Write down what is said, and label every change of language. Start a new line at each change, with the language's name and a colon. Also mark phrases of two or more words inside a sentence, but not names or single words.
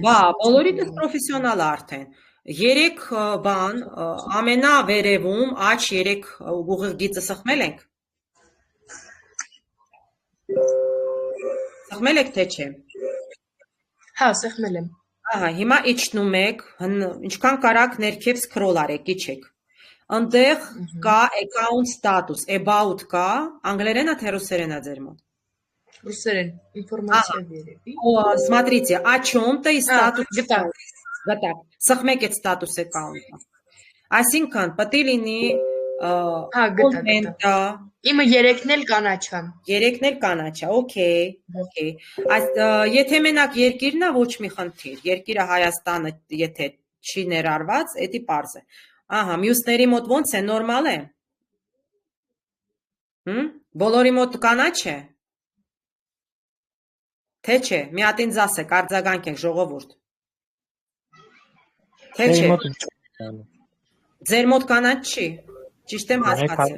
Armenian: Բա, բոլորիդ պրոֆեսիոնալ արդեն։ 3 բան, ամենավերևում աջ 3 ուղիղ գիծը սխմել ենք։ Սխմել եք թե չէ։ Հա, սխմել եմ։ Ահա, հիմա իջնում եք, ինչքան կարաք ներքև scroll արեք, իջեք։ Այնտեղ կա
English: account status,
Armenian: about կա, անգլերենա թե ռուսերենա ձեր մոտ։ Ռուսերեն, ինֆորմացիա վերևի։
Russian: Смотрите, о чем-то и статус
Armenian: Գտա։ Սխմեք այդ status account-ը։ Այսինքն, պետք է լինի գտա։ Իմը 3-ն էլ կանաչ է։ 3-ն էլ կանաչ է, օքեյ։ Եթե մենակ երկիրն է, ոչ մի խնդիր։ Երկիրը Հայաստանը, եթե չի ներառված, էդի պարզ է։ Ահա, մյուսների մոտ ոնց է, նորմալ է։ Բոլորի մոտ կանաչ է։ Թե չէ, մի հատ ինձ ասեք, արձագանքեք ժողովուրդ։ Թե չէ։ Ձեր մոտ կանաչ չի։ Ճիշտ եմ հասկացել։